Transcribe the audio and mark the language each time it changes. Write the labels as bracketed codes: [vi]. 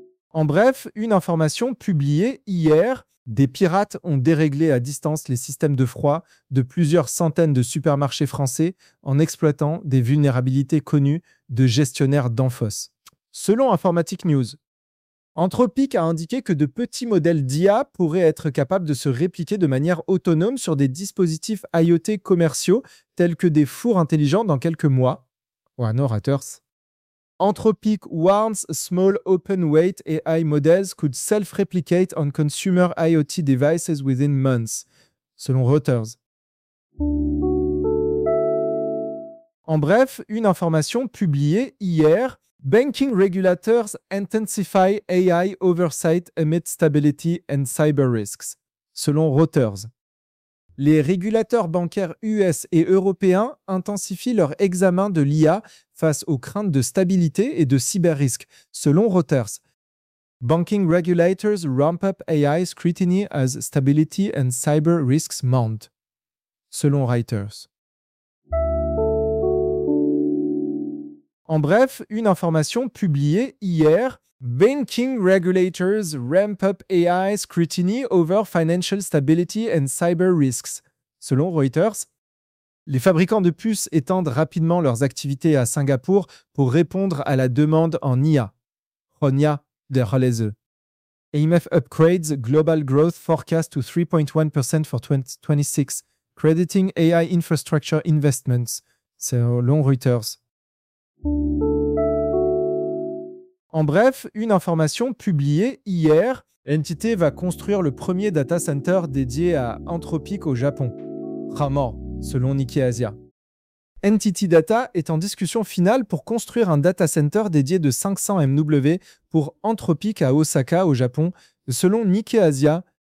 [fr] En bref, une information publiée hier, des pirates ont déréglé à distance les systèmes de froid de plusieurs centaines de supermarchés français en exploitant des vulnérabilités connues de gestionnaires d'Enfos. Selon Informatique News, Anthropic a indiqué que de petits modèles d'IA pourraient être capables de se répliquer de manière autonome sur des dispositifs IoT commerciaux tels que des fours intelligents dans quelques mois. Ouais, [en] no haters. Anthropic warns small open weight AI models could self-replicate on consumer IoT devices within months, [fr] selon Reuters. En bref, une information publiée hier, [en] Banking regulators intensify AI oversight amid stability and cyber risks, [fr] selon Reuters. Les régulateurs bancaires US et européens intensifient leur examen de l'IA face aux craintes de stabilité et de cyberrisques, selon Reuters. [en] Banking regulators ramp up AI scrutiny as stability and cyber risks mount, [fr] selon Reuters. En bref, une information publiée hier, [en] Banking regulators ramp up AI scrutiny over financial stability and cyber risks. [fr] Selon Reuters, les fabricants de puces étendent rapidement leurs activités à Singapour pour répondre à la demande en IA. Ronia de Halese. [en] AMF upgrades global growth forecast to 3.1% for 2026, crediting AI infrastructure investments. [fr] Selon Reuters. En bref, une information publiée hier, NTT va construire le premier data center dédié à Anthropic au Japon. Ramor, selon Nikkei Asia. NTT Data est en discussion finale pour construire un data center dédié de 500 MW pour Anthropic à Osaka au Japon, selon Nikkei Asia.